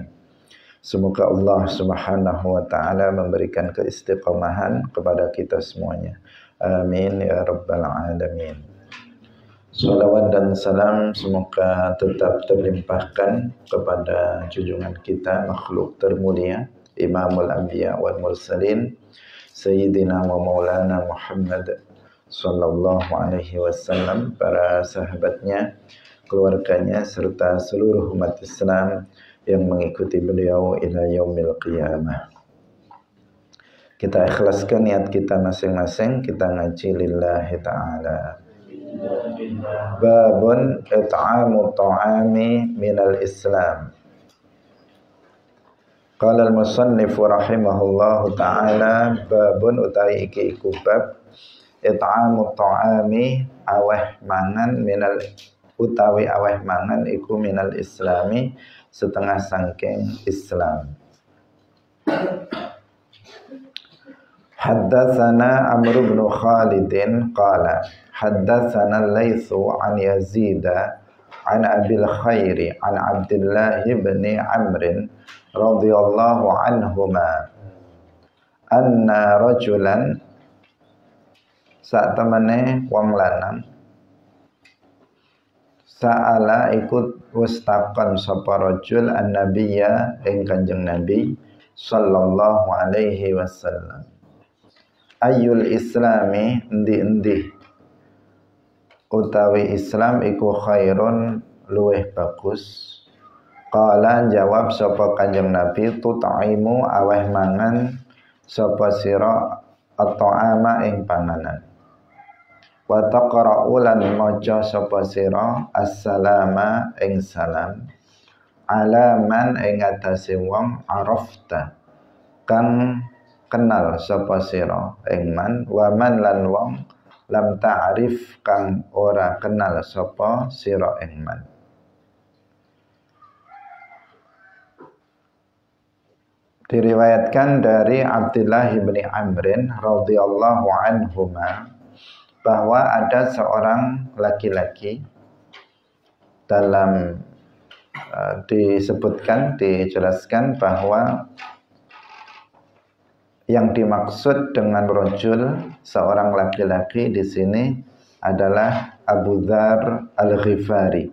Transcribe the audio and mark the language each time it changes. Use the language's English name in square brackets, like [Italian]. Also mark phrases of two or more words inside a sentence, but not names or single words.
[Indonesian] Semoga Allah Subhanahu wa taala memberikan keistiqomahan kepada kita semuanya. [Arabic] آمين يا رب العالمين. [Indonesian] Salawat dan salam semoga tetap terlimpahkan kepada junjungan kita, makhluk termulia, [Arabic] إمام الأنبياء والمرسلين، سيدنا ومولانا محمد صلى الله عليه وسلم, [Indonesian] para sahabatnya, keluarganya, serta seluruh umat Islam yang mengikuti beliau [Arabic] إلى يوم القيامة. [Indonesian] Kita ikhlaskan niat kita masing-masing, kita ngaji [Arabic] لله تعالى. باب إطعام الطعام من الإسلام. قال المصنف رحمه الله تعالى، باب [Javanese] utawi iki iku bab [Arabic] إطعام الطعام, [Javanese] aweh mangan minal, utawi aweh mangan iku [Arabic] من الإسلام, [Javanese] setengah sangking Islam. [Arabic] حدثنا عمرو بن خالد قال حدثنا الليث عن يزيد عن أبي الخير عن عبد الله بن عمرو رضي الله عنهما أن رجلا, [Javanese] sak temene wong lanang, sa'ala ikut wastakon sapa rajul an-nabiyya ing Kanjeng Nabi [Arabic] صلى الله عليه وسلم. أي الإسلام, [Javanese] endi-endi utawi Islam iku khairun luweh bagus, Qala jawab sapa Kanjeng Nabi, tutaimu aweh mangan sapa sira at-ta'ama ing panganan. [Arabic] وتقرأ [Javanese] lan maca sapa sira assalama ing salam [Arabic] على من [Javanese] ing atase wong arafta kang kenal sapa sira ing man, [Arabic] ومن [Javanese] lan wong [Arabic] لم تعرف [Javanese] kang ora kenal sapa sira ing man. [Indonesian] Diriwayatkan dari Abdullah bin Amrin [Arabic] رضي الله عنهما [Indonesian] bahwa ada seorang laki-laki, dalam dijelaskan bahwa yang dimaksud dengan rajul seorang laki-laki di sini adalah Abu Dzar Al-Ghifari.